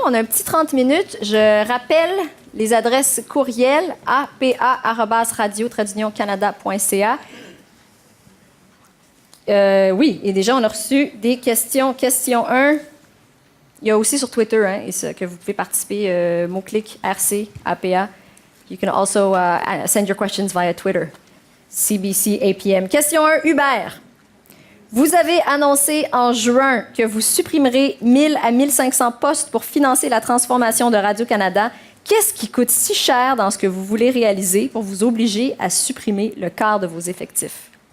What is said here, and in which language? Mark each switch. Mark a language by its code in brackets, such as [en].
[fr] On a un petit 30 minutes. Je rappelle les adresses courriel apa@radio-canada.ca. Oui, et déjà, on a reçu des questions. Question 1. Il y a aussi sur Twitter que vous pouvez participer, mot-clic RC, APA. [en] You can also send your questions via Twitter. [fr] CBC APM. Question 1, Hubert. Vous avez annoncé en juin que vous supprimerez 1000 à 1500 postes pour financer la transformation de Radio-Canada. Qu'est-ce qui coûte si cher dans ce que vous voulez réaliser pour vous obliger à supprimer le quart de vos effectifs?